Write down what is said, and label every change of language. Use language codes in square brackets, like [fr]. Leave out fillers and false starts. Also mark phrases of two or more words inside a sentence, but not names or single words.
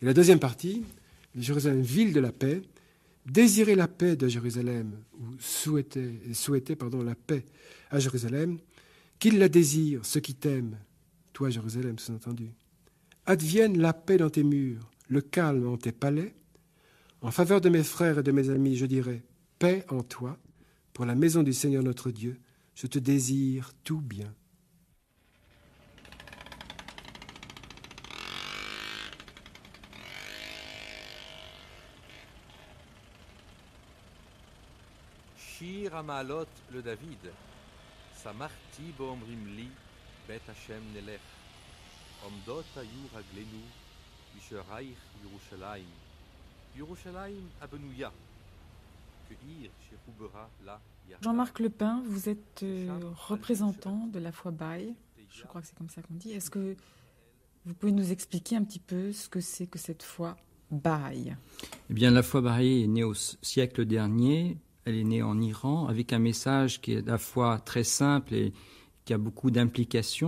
[fr] Et la deuxième partie, Jérusalem, ville de la paix, désirer la paix de Jérusalem, ou souhaiter la paix à Jérusalem, qu'il la désire, ceux qui t'aiment, toi Jérusalem, sous-entendu. Advienne la paix dans tes murs, le calme en tes palais. En faveur de mes frères et de mes amis, je dirai paix en toi. Pour la maison du Seigneur notre Dieu, je te désire tout bien. [he] שיר המעלות לדוד, שמחתי באומרים לי, בית השם נלך. עומדות היו רגלינו בשערייך ירושלים, ירושלים הבנויה, כעיר שחוברה לה יחדיו. [fr] Jean-Marc Lepin, vous êtes représentant de la foi Bahaï, je crois que c'est comme ça qu'on dit. Est-ce que vous pouvez nous expliquer un petit peu ce que c'est que cette foi Bahaï? Eh bien, la foi Bahaï est née au siècle dernier. Elle est née en Iran avec un message qui est à la fois très simple et qui a beaucoup d'implications.